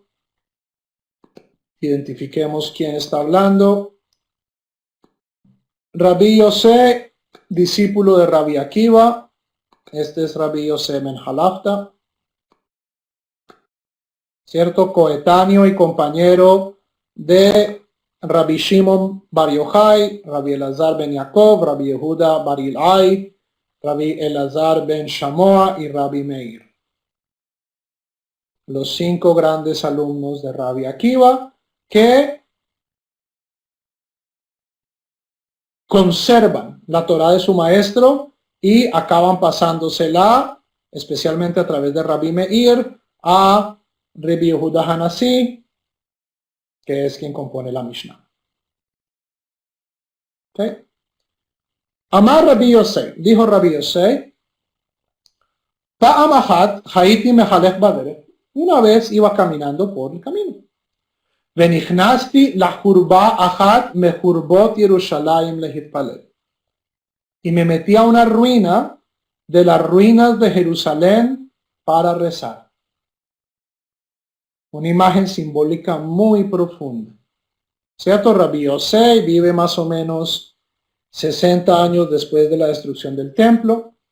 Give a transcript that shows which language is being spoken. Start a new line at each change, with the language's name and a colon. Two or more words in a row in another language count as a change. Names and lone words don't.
Spanish: Identifiquemos quién está hablando. Rabí Yosé, discípulo de Rabí Akiva. Este es Rabí Yosé Ben Halafta. ¿Cierto? Coetáneo y compañero de Rabí Shimon Bar Yochai, Rabí Elazar Ben Yaakov, Rabí Yehuda Bar Ilai, Rabí Elazar Ben Shamoa y Rabí Meir. Los 5 grandes alumnos de Rabí Akiva que conservan la Torá de su maestro y acaban pasándosela, especialmente a través de Rabí Meir, a Rabí Yehuda Hanasí, que es quien compone la Mishnah.
Hebrew: ¿Okay? אמר רבי יוסי, dijo Rabí Yosei, פעם אחת הייתי מהלך בדרך.
Spanish: Una vez iba caminando por el camino.
Hebrew: ונכנסתי לחורבה אחת מחורבות ירושלים להתפלל.
Spanish: Y me metí a una ruina de las ruinas de Jerusalén para rezar. Una imagen simbólica muy profunda. ¿Cierto? Rabí Yosei vive más o menos 60 años después de la destrucción del templo.